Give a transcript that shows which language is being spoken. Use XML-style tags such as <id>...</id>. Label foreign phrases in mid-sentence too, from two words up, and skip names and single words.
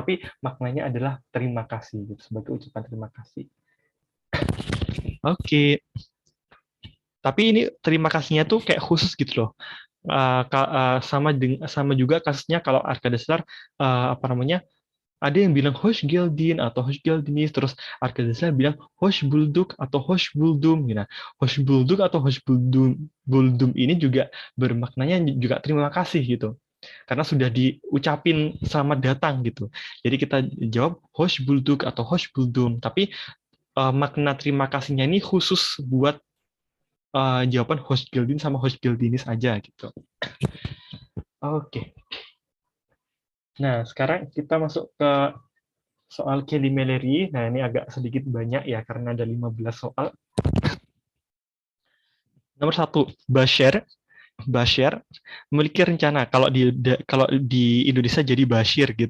<id>Tapi maknanya adalah terima kasih gitu, sebagai ucapan terima kasih. Oke. Tapi ini terima kasihnya tuh kayak khusus gitu loh. Sama juga kasusnya kalau Arkadeslar apa namanya, ada yang bilang</id> <tr>hoş geldin</tr> <id>atau</id> <tr>hoş geldiniz,</tr> <id>terus arkadaşlar bilang</id> <tr>hoş bulduk</tr> <id>atau</id> <tr>hoş buldum</tr> <id>gitu.</id> <tr>Hoş bulduk</tr> <id>atau</id> <tr>hoş buldum</tr> <id>ini juga bermaknanya juga terima kasih gitu. Karena sudah diucapin selamat datang gitu. Jadi kita jawab</id> <tr>hoş bulduk</tr> <id>atau</id> <tr>hoş buldum,</tr> <id>tapi makna terima kasihnya ini khusus buat jawaban</id> <tr>hoş geldin</tr> <id>sama</id> <tr>hoş geldiniz</tr> <id>aja gitu. Oke. Nah, sekarang kita masuk ke soal kelimeleri. Nah, ini agak sedikit banyak ya, karena ada 15 soal. Nomor 1, Bashir. Bashir memiliki rencana. Kalau di Indonesia jadi Bashir gitu.</id>